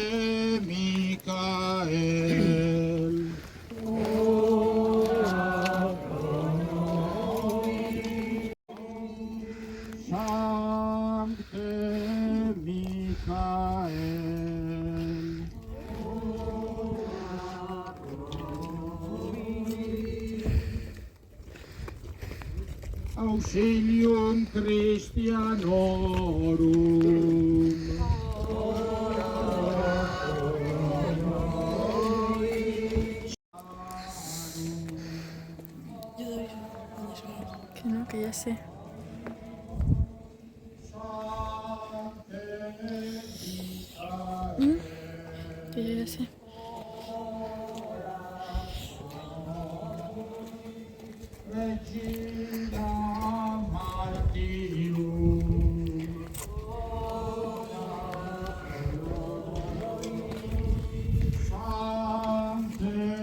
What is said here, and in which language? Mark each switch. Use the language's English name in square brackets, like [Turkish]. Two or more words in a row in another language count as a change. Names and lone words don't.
[Latin] Micael, Sancte Micael, Auxilium Christianorum, [Spanish] Que no, que ya sé. Que yo ya sé. [Latin] Regina Martyrium, Sancte